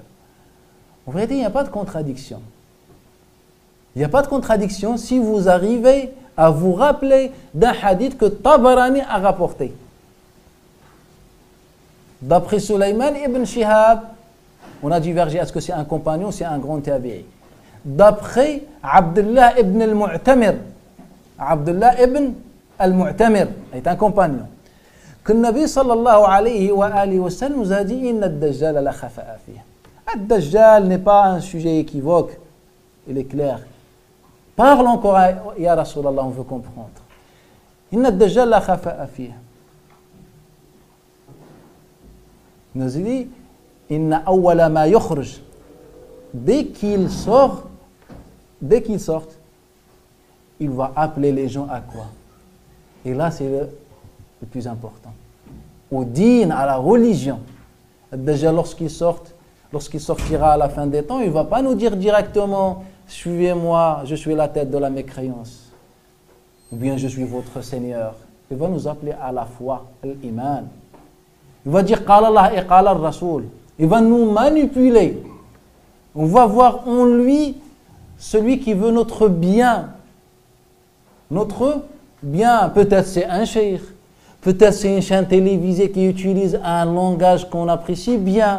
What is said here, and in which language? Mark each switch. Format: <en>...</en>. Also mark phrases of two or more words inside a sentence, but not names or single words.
<fr>En vérité, il n'y a pas de contradiction. Il n'y a pas de contradiction si vous arrivez à vous rappeler d'un hadith que Tabarani a rapporté. D'après Sulayman ibn Shihab, on a divergé, est-ce que c'est un compagnon ou c'est un grand tabi'i? D'après Abdullah ibn al-Mu'tamir, Abdullah ibn al-Mu'tamir est un compagnon, que le</fr> <ar>النبي صلى الله عليه وسلم</ar> <fr>nous a dit</fr> <ar>إن الدجال لا خفاء فيه.</ar> <fr>Ad-Dajjal n'est pas un sujet équivoque, il est clair. Parle encore,</fr> <ar>يا رسول الله,</ar> <fr>on veut comprendre.</fr> <ar>إن الدجال لا خفاء فيه.</ar> <fr>Il nous dit</fr> <ar>إن أول ما يخرج.</ar> <fr>Dès qu'il sort, il va appeler les gens à quoi? Et là, c'est le plus important. Au din, à la religion. Déjà, lorsqu'il sortira à la fin des temps, il ne va pas nous dire directement « Suivez-moi, je suis la tête de la mécréance » ou bien « Je suis votre Seigneur ». Il va nous appeler à la foi, l'iman. Il va dire «</fr> <ar>قال الله</ar> <fr>et</fr> <ar>قال الرسول</ar> <fr>». Il va nous manipuler. On va voir en lui celui qui veut notre bien. Notre bien. Peut-être c'est un cheikh. Peut-être c'est une chaîne télévisée qui utilise un langage qu'on apprécie bien.</fr>